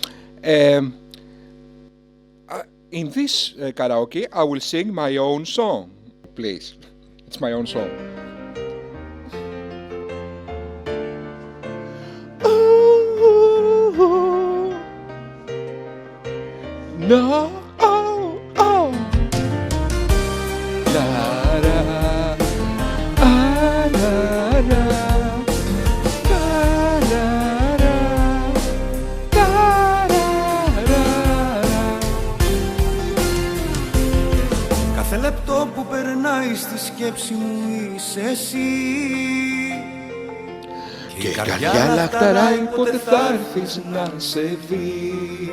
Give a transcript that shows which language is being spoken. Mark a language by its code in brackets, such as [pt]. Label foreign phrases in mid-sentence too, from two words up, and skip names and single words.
[en] In this karaoke, I will sing my own song, please. It's my own song. Oh, no, oh, oh. La, la, ah, la, la. [el] Κάθε λεπτό που περνάει στη σκέψη μου είσαι εσύ. Και η καρδιά λαχταράει πότε θα έρθεις να σε δει.